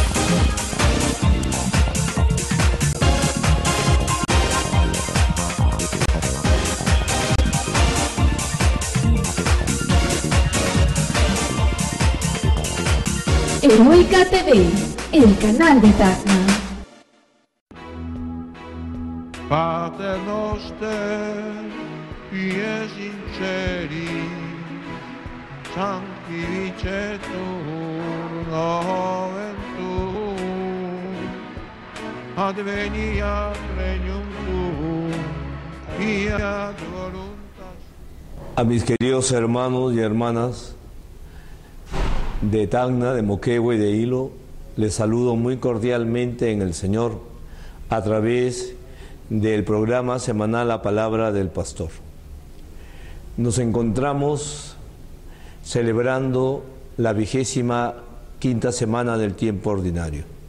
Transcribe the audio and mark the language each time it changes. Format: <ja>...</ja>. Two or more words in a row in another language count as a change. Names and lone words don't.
<es>Heroica TV, el canal de Tacna.</es> <la>Pater noster, pie sinceri, sanctificetur nomen tuum, adveniat regnum tuum, fiat voluntas.</la> <es>A mis queridos hermanos y hermanas de Tacna, de Moquegua y de Hilo, les saludo muy cordialmente en el Señor a través del programa semanal La Palabra del Pastor. Nos encontramos celebrando la 25ª semana del tiempo ordinario.</es>